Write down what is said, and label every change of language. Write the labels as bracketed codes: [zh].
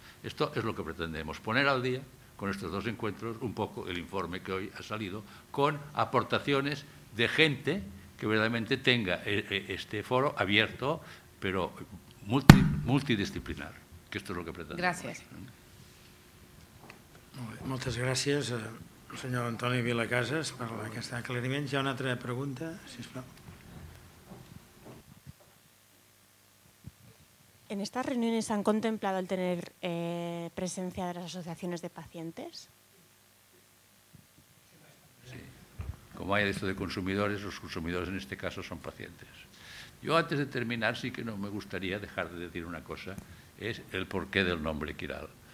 [es] Esto es lo que pretendemos, poner al día con estos 2 encuentros un poco el informe que hoy ha salido, con aportaciones de gente que verdaderamente tenga este foro abierto, pero multidisciplinar, que esto es lo que pretendemos. Gracias. [ca] Moltes gràcies, senyor Antoni Vilacases, per aquest aclariment. Hi ha una altra pregunta, sisplau. [es] ¿En estas reuniones han contemplado el tener presencia de las asociaciones de pacientes? Sí. Como hay esto de consumidores, los consumidores en este caso son pacientes. Yo, antes de terminar, sí que no me gustaría dejar de decir una cosa, es el porqué del nombre Kiral.